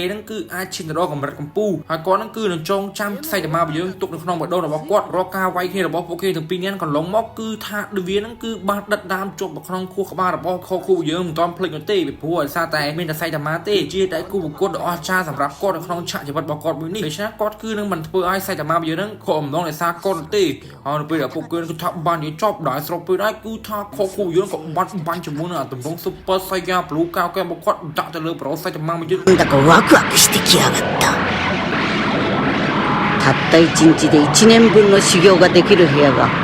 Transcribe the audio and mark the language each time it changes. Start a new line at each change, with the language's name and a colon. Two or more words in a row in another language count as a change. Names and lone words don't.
Khmer: នឹងគឺអាចឈានទៅដល់កម្រិតកម្ពុជាហើយគាត់នឹងគឺនឹងចងចាំសៃតាម៉ារបស់យើងទុកនៅក្នុងបេះដូងរបស់គាត់រកការវាយគ្នារបស់ពួកគេទាំងពីរនាក់កន្លងមកគឺថាវានឹងគឺបានដិតដាមជាប់នៅក្នុងខួរក្បាលរបស់ខូខូយើងមិនទាន់ភ្លេចនោះទេពីព្រោះដោយសារតែមានតែសៃតាម៉ាទេជាដៃគូប្រកួតដ៏អស្ចារ្យសម្រាប់គាត់នៅក្នុងឆាកជីវិតរបស់គាត់មួយនេះដូច្នេះគាត់គឺនឹងមិនធ្វើឲ្យសៃតាម៉ាយើងនឹងខកអំណងដោយសារគាត់ទេហើយនៅពេលដែលពួកគេគឺថាបាននិយាយចប់ដោយស្រុបពេលដែរគឺថាខូខូយើងក៏បាញ់ជាមួយនឹងទម្រង់ Super Saiyan Blue កៅកែរបស់គាត់ដាក់ទៅលើប្រូសៃតាម៉ាយើង
Japanese: だかワクワクしてきやがったたった1日で1年分の修行ができる部屋が